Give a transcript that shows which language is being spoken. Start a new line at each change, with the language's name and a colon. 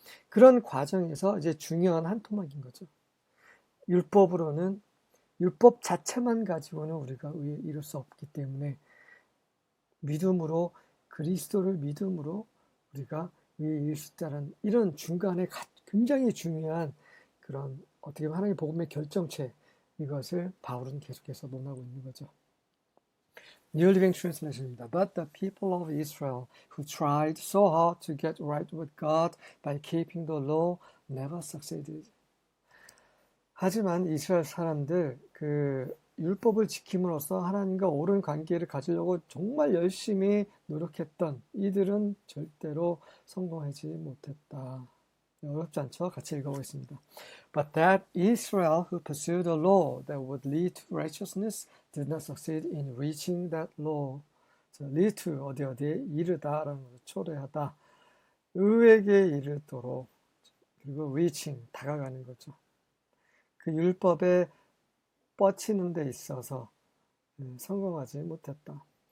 Korean: 그런 과정에서 이제 중요한 한 토막인 거죠. 율법으로는 율법 자체만 가지고는 우리가 의에 이룰 수 없기 때문에 믿음으로 그리스도를 믿음으로 우리가 의에 이룰 수 있다는 이런 중간에 굉장히 중요한 그런 어떻게 보면 하나님 복음의 결정체, 이것을 바울은 계속해서 논하고 있는 거죠. New Living Translation입니다.
English: But the people of Israel who tried so hard to get right with God by keeping the law never succeeded.
Korean: 하지만 이스라엘 사람들 그 율법을 지킴으로써 하나님과 옳은 관계를 가지려고 정말 열심히 노력했던 이들은 절대로 성공하지 못했다. 어렵지 않죠? 같이 읽어보겠습니다.
English: But that Israel who pursued a law that would lead to righteousness did not succeed in reaching that law.
Korean: lead to 어디에 이르다라는 것을 초래하다. 의에게 이르도록 그리고 reaching 다가가는 거죠. 그 율법에 뻗치는 데 있어서 성공하지 못했다.